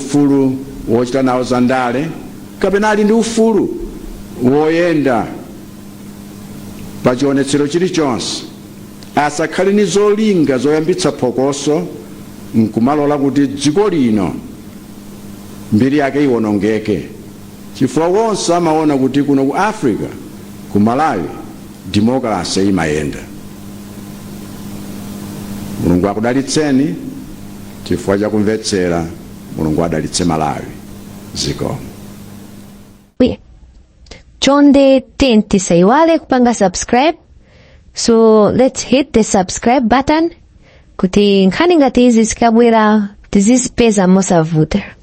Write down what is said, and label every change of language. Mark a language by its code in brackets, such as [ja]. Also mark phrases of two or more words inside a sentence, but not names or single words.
[ny] ufulu wochita nawo za ndale, kapena ali ndi ufulu woyenda pa chionetsero chilichonse, asakhale ni zolinga zoyambitsa phokoso nkumalola kuti dziko lino mbiri yake iwonongeke, chifukwa wonse amaona kuti kuno ku Africa, ku Malawi, demokrasi imayenda. Mulungu akudalitseni chifukwa cha kumvetsera. Mulungu adalitse Malawi. Zikomo. Chonde tenti saiwale kupanga subscribe. [en] So let's hit the subscribe button [ny] kuti nkhani ngati izi zikabwera tizizipeza mosavuta.